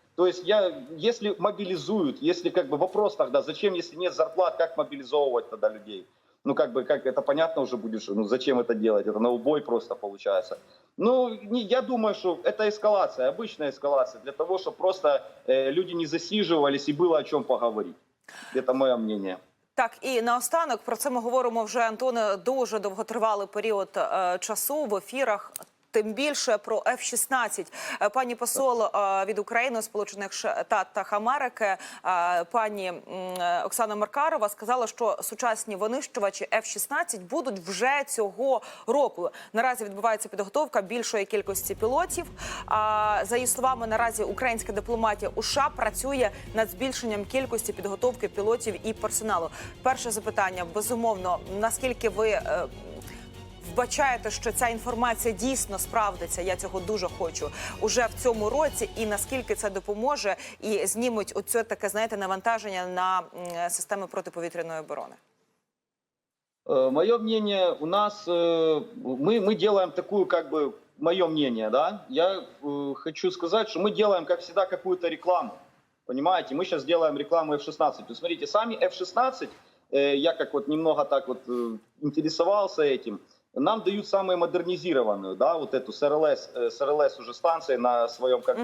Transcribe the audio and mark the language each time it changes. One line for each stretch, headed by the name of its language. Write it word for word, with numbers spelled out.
Russian: То есть я, если мобилизуют, если как бы вопрос тогда, зачем, если нет зарплат, как мобилизовывать тогда людей? Ну как бы, как это понятно уже будет, что, ну зачем это делать, это на убой просто получается. Ну не, я думаю, что это эскалация, обычная эскалация, для того, чтобы просто э, люди не засиживались и было о чем поговорить. Это мое мнение.
Ukrainian: Так, і наостанок, про це ми говоримо вже, Антоне, дуже довготривалий період е, часу в ефірах, тим більше про еф шістнадцять. Е, Пані посол е, від України, Сполучених Штатів Америки, е, пані м, е, Оксана Маркарова сказала, що сучасні винищувачі еф шістнадцять будуть вже цього року. Наразі відбувається підготовка більшої кількості пілотів. А, за її словами, наразі українська дипломатія у США працює над збільшенням кількості підготовки пілотів і персоналу. Перше запитання, безумовно, наскільки ви е, вбачаєте, що ця інформація дійсно справдиться, я цього дуже хочу, уже в цьому році, і наскільки це допоможе, і знімуть оце таке, знаєте, навантаження на м, системи протиповітряної оборони?
Russian: Мое мнение, у нас э, мы, мы делаем такую, как бы, мое мнение, да, я э, хочу сказать, что мы делаем, как всегда, какую-то рекламу, понимаете, мы сейчас делаем рекламу эф шестнадцать. Вот смотрите, сами эф шестнадцать, э, я как вот немного так вот э, интересовался этим, нам дают самую модернизированную, да, вот эту с РЛС, э, с РЛС уже станции на своем, как бы,